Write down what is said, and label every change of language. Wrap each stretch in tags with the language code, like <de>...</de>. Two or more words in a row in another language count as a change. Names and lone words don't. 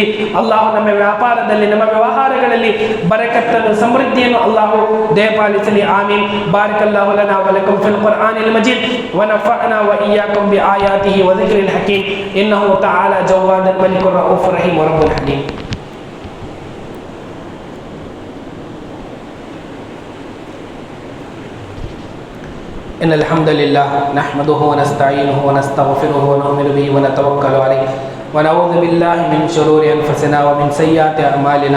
<kn>ಅಲ್ಲಾಹು ನಮ್ಮ ವ್ಯಾಪಾರದಲ್ಲಿ, ನಮ್ಮ ವ್ಯವಹಾರಗಳಲ್ಲಿ ಬರಕತ್ತನ್ನು, ಸಮೃದ್ಧಿಯನ್ನು ಅಲ್ಲಾಹು ದಯಪಾಲಿಸಲಿ. ಆಮೀನ್.</kn> <ar>بارك الله لنا ولكم في القرآن المجيد ونفعنا وإياكم بآياته والذكر الحكيم. إنه تعالى جواد الملك الرؤوف الرحيم ورب الحليم. إن الحمد لله نحمده ونستعينه ونستغفره ونؤمن به ونتوكل عليه ونعوذ بالله من شرور أنفسنا ومن سيئات أعمالنا.</ar>